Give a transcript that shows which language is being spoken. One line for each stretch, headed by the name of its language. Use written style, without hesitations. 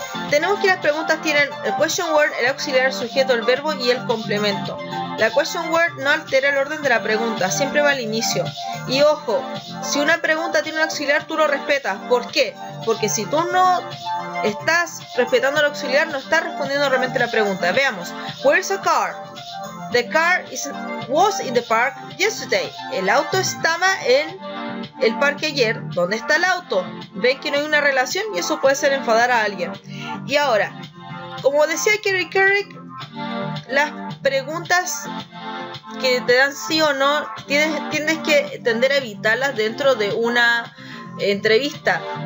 Spanish: Tenemos que las preguntas tienen el question word, el auxiliar, el sujeto, el verbo y el complemento. La question word no altera el orden de la pregunta, siempre va al inicio. Y ojo, si una pregunta tiene un auxiliar, tú lo respetas. ¿Por qué? Porque si tú no estás respetando el auxiliar, no estás respondiendo realmente la pregunta.
English: Veamos. Where's the car? The car was in the park yesterday.
Spanish: El auto estaba en el parque ayer. ¿Dónde está el auto? Ven que no hay una relación y eso puede hacer enfadar a alguien. Y ahora, como decía Kerry Carrick, las preguntas que te dan sí o no tienes que tender a evitarlas dentro de una entrevista.